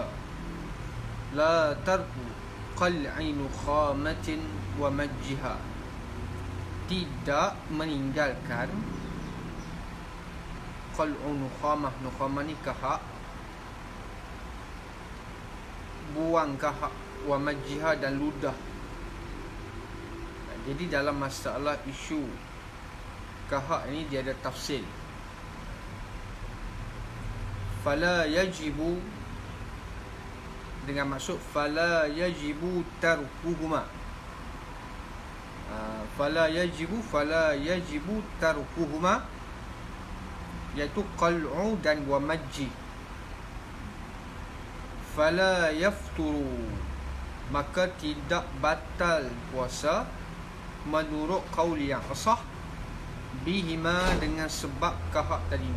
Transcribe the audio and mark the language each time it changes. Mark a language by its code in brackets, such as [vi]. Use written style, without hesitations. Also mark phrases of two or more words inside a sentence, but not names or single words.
[ar] لا ترك قلع نخامة ومجها, [ms] tidak meninggalkan [ar] قلع نخامة. [ms] Nukhamah ni kahak, buang kahak, [ar] ومجها [ms] dan ludah. Jadi dalam masalah isu kahak ini dia ada tafsir. [ar] فلا يجب, [ms] dengan maksud [ar] فلا يجب تركهما. فلا يجب تركهما, [ms] iaitu qal'u dan [ar] ومج. فلا يفطر, [ms] maka tidak batal puasa menurut qaul yang sah, bihima, dengan sebab kahak tadi ni.